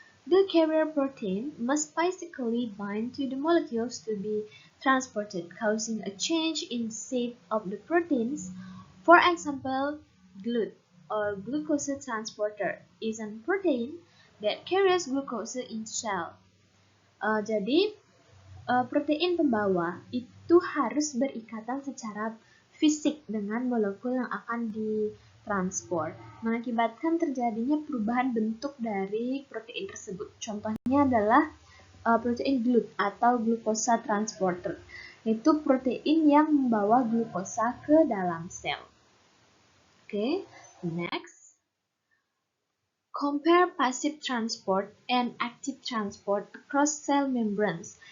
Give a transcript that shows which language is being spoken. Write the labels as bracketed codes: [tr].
[en] The carrier protein must physically bind to the molecules to be transported, causing a change in shape of the proteins. For example, GLUT or glucose transporter is a protein that carries glucose in cell. [id] Jadi protein pembawa itu harus berikatan secara fisik dengan molekul yang akan ditransport, mengakibatkan terjadinya perubahan bentuk dari protein tersebut. Contohnya adalah protein GLUT atau glukosa transporter, yaitu protein yang membawa glukosa ke dalam sel. Oke, next. [en] Compare passive transport and active transport across cell membranes.